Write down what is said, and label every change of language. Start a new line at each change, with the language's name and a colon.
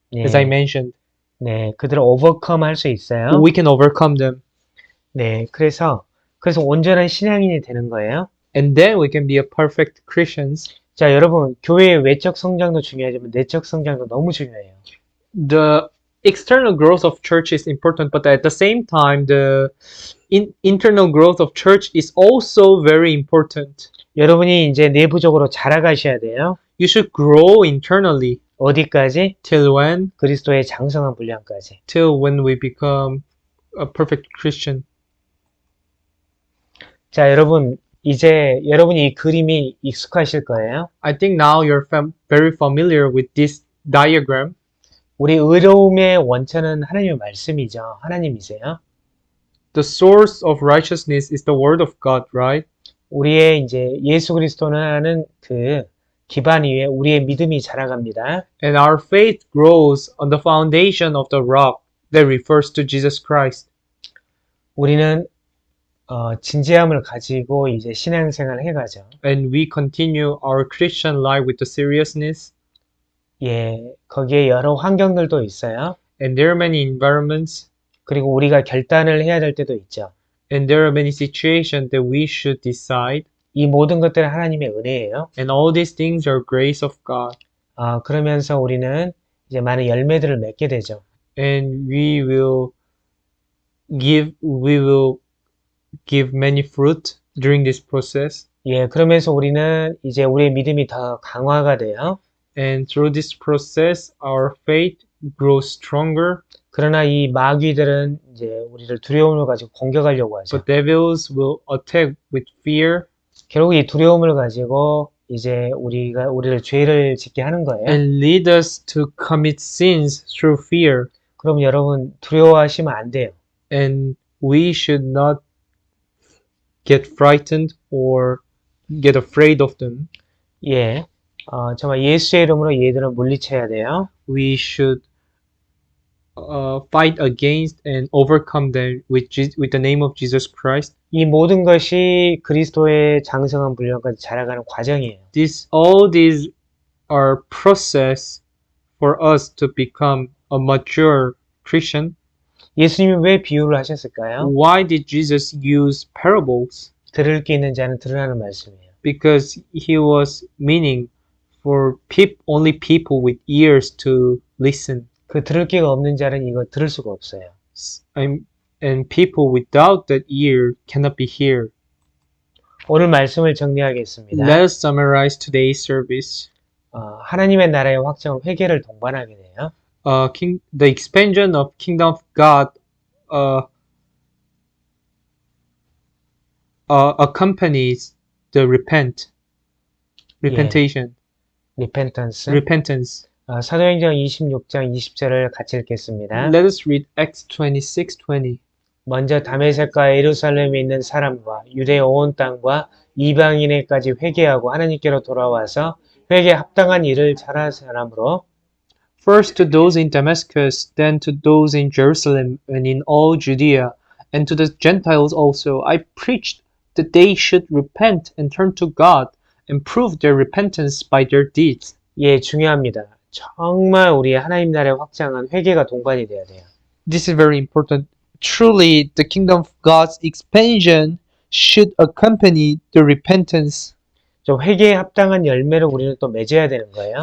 Korean: 네,
English: as I mentioned.
Korean: 네, 그들을 오버컴 할 수 있어요.
English: We can overcome them.
Korean: 네, 그래서 온전한 신앙인이 되는 거예요.
English: And then we can be a perfect Christians.
Korean: 자, 여러분, 교회의 외적 성장도 중요하지만 내적 성장도 너무 중요해요.
English: The external growth of church is important, but at the same time, the internal growth of church is also very important.
Korean: 여러분이 이제 내부적으로 자라가셔야 돼요.
English: You should grow internally.
Korean: 어디까지?
English: Till when?
Korean: 그리스도의 장성한 분량까지.
English: Till when we become a perfect Christian.
Korean: 자, 여러분, 이제 여러분이 이 그림이 익숙하실 거예요.
English: I think now you're very familiar with this diagram.
Korean: 우리 의로움의 원천은 하나님의 말씀이죠. 하나님이세요.
English: The source of righteousness is the word of God, right?
Korean: 우리의 이제 예수 그리스도는 그 기반 위에 우리의 믿음이 자라갑니다.
English: And our faith grows on the foundation of the rock that refers to Jesus Christ.
Korean: 우리는 진지함을 가지고 이제 신앙생활을 해가죠.
English: And we continue our Christian life with the seriousness.
Korean: 예, 거기에 여러 환경들도 있어요.
English: And there are many environments.
Korean: 그리고 우리가 결단을 해야 될 때도 있죠.
English: And there are many situations that we should decide.
Korean: 이 모든 것들은 하나님의 은혜예요.
English: And all these things are grace of God.
Korean: 그러면서 우리는 이제 많은 열매들을 맺게 되죠.
English: And we will give many fruit during this process.
Korean: 예, 그러면서 우리는 이제 우리의 믿음이 더 강화가 돼요.
English: And through this process, our faith grows stronger.
Korean: 그러나 이 마귀들은 이제 우리를 두려움을 가지고 공격하려고 하죠.
English: But devils will attack with fear
Korean: 결국 이 두려움을 가지고 이제 우리를 죄를 짓게 하는 거예요.
English: and lead us to commit sins through fear.
Korean: 그럼 여러분 두려워하시면 안 돼요.
English: And we should not get frightened or get afraid of them.
Korean: 예, 정말 예수의 이름으로 얘들은 물리쳐야 돼요.
English: We should fight against and overcome them with the name of Jesus Christ.
Korean: 이 모든 것이 그리스도의 장성한 분량까지 자라가는 과정이에요.
English: All these are process for us to become a mature Christian.
Korean: 예수님이 왜 비유를 하셨을까요?
English: Why did Jesus use parables?
Korean: 들을 게 있는 자는 들으라는 말씀이에요.
English: Because he was meaning for only people with ears to listen.
Korean: 그 들을 게가 없는 자는 이거 들을 수가 없어요.
English: And people without that ear cannot be heard.
Korean: 오늘 말씀을 정리하겠습니다.
English: Let us summarize today's service.
Korean: 하나님의 나라의 확장은 회개를 동반하게 돼요.
English: The expansion of kingdom of God accompanies the repentation. repentance.
Korean: 사도행전 26장 20절을 같이 읽겠습니다.
English: Let us read Acts 26:20.
Korean: 먼저 다메섹과 예루살렘에 있는 사람과 유대 온 땅과 이방인에까지 회개하고 하나님께로 돌아와서 회개에 합당한 일을 잘한 사람으로
English: First to those in Damascus, then to those in Jerusalem and in all Judea, and to the Gentiles also, I preached that they should repent and turn to God and prove their repentance by their deeds.
Korean: 예, 중요합니다. 정말 우리의 하나님 나라의 확장은 회개가 동반이 돼야 돼요.
English: This is very important. Truly, the kingdom of God's expansion should accompany the repentance.
Korean: 좀 회개에 합당한 열매를 우리는 또 맺어야 되는 거예요.